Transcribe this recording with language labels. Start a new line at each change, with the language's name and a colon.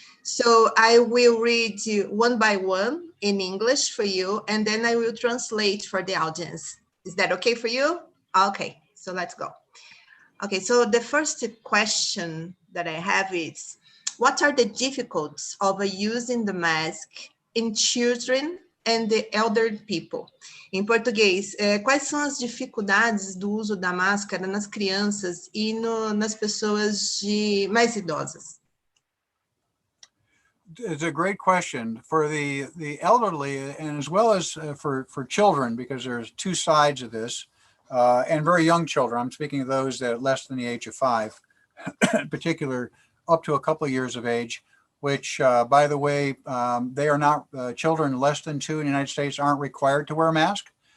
English: So I will read one by one in English for you, and then I will translate for the audience. Is that okay for you? Okay, so let's go. Okay, so the first question that I have is, what are the difficulties of using the mask in children and the elder people?
Portuguese: Em português, quais são as dificuldades do uso da máscara nas crianças e nas pessoas mais idosas?
English: It's a great question for the elderly and as well as for children, because there's 2 sides of this, and very young children. I'm speaking of those that are less than the age of 5, in particular, up to a couple of years of age, which, by the way, they are not, children less than 2 in the United States aren't required to wear a mask.